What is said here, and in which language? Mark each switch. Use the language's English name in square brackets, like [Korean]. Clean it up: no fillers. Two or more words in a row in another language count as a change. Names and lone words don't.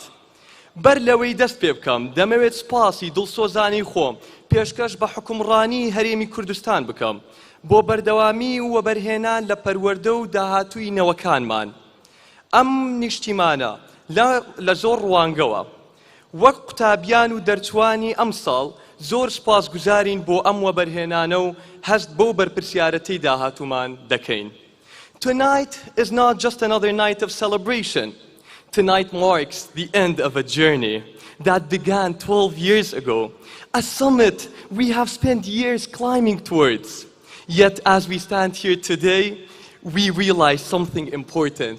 [Central Kurdish] بەر لەوەی دەست پێ بکەم، دەمەوێت سپاسی دڵسۆزانی خۆم پێشکەش بە حکومڕانی هەرێمی کوردستان بکەم بۆ بەردەوامی و وەبەرهێنان لە پەروەردە و داهاتووی نەوەکانمان. ئەم نیشتیمانە لە زۆر ڕوانگەوە. وەک قوتابیان و دەرچوانی ئەم ساڵ زۆر سپاسگوزارین بۆ ئەم وەبەرهێنانە و هەست بەو بەرپرسیارەتەی داهاتوومان دەکەین. [English] Tonight is not just another night of celebration. Tonight marks the end of a journey that began 12 years ago, a summit we have spent years climbing towards. Yet as we stand here today, we realize something important.